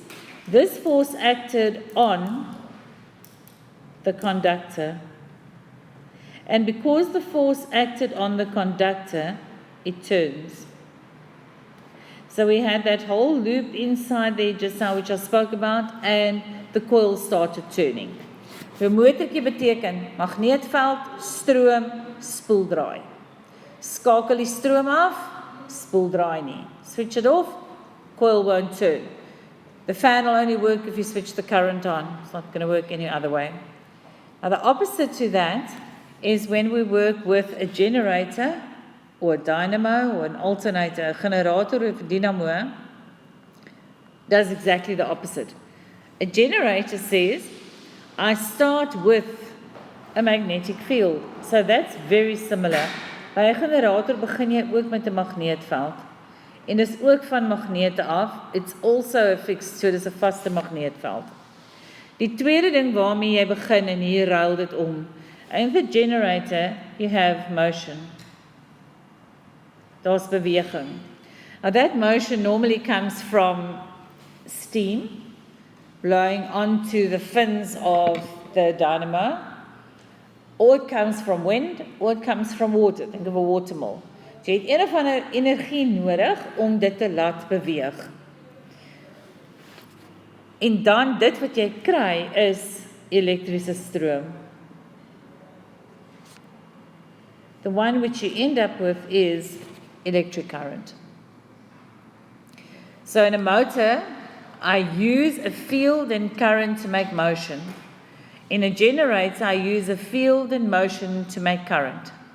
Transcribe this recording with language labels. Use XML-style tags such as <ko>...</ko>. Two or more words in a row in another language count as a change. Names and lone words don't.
<en>This force acted on the conductor. And because the force acted on the conductor, it turns. So we had that whole loop inside there just now, which I spoke about, and the coil started turning.</en> <af>So motortjie beteken magneetveld, stroom, spoeldraai. Skakel die stroom af, spoeldraai nie.</af> <en>Switch it off, coil won't turn. The fan will only work if you switch the current on. It's not going to work any other way. Now the opposite to that is when we work with a generator or a dynamo or an alternator, a generator of a dynamo, does exactly the opposite. A generator says, I start with a magnetic field. So that's very similar.</en> <af>By 'n generator begin jy ook met 'n magneetveld. En dis ook van magnete af.</af> <en>It's also fixed,</en> <af>so dis 'n vaste magneetveld. Die tweede ding waarmee jy begin en hier ruil dit om.</af> <en>In the generator, you have motion.</en> <af>Daar's beweging.</af> <en>Now that motion normally comes from steam blowing onto the fins of the dynamo, or it comes from wind, or it comes from water. Think of a water mill.</en> <af>So jy het een of ander energie nodig om dit te laat beweeg. En dan dit wat jy kry is elektriese stroom.</af> <en>The one which you end up with is electric current. So in a motor, I use a field and current to make motion. In a generator, I use a field and motion to make current.</en>